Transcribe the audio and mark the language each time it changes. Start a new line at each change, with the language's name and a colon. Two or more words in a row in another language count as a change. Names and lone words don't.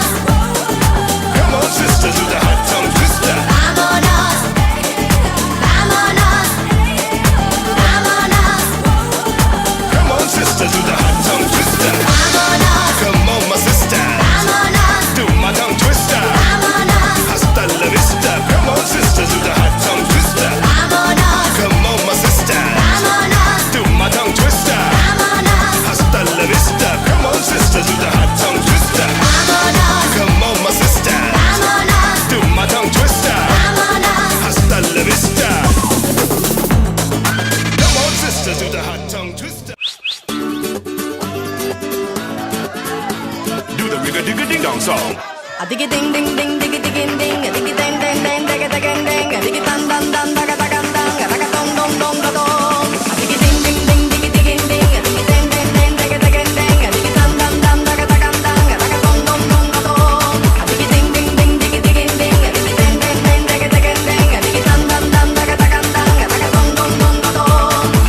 English: Come on, sisters, do the hot tongue twister.
Spanish: vámonos, vámonos, vámonos,
English: Come on, sisters, do the hot tongue twister.
Spanish: vámonos,
English: Come on, my sister.
Spanish: vámonos,
English: Do my tongue twister.
Spanish: vámonos, Hasta la vista.
English: Come on, sisters, do the hot tongue twister.
Spanish: vámonos,
English: Come on, my sister.
Spanish: vámonos,
English: Do my tongue twister.
Spanish: vámonos, Hasta la vista.
English: Come on, sisters, do the hot tongue twister.
Spanish: vámonos,
English: Come on, my sister.
Spanish: vámonos,
English: Do my tongue twister.
Spanish: vámonos. Hasta la vista.
English: Come on, sisters, do the hot tongue twister. Do the rigga digga ding dong song. A diggy ding ding ding diggy digging ding, a diggy ding ding ding diggy digging ding, a diggy dun dun dun daga daga dang, a daga dong dong dong da dong. A diggy ding ding ding diggy digging ding, a diggy ding ding ding diggy digging ding, a diggy dun dun dun daga daga dang, a daga dong dong dong da dong. A diggy ding ding ding diggy digging ding, a diggy ding ding ding diggy digging ding, a diggy dun dun dun daga daga dang, a daga dong dong dong da dong.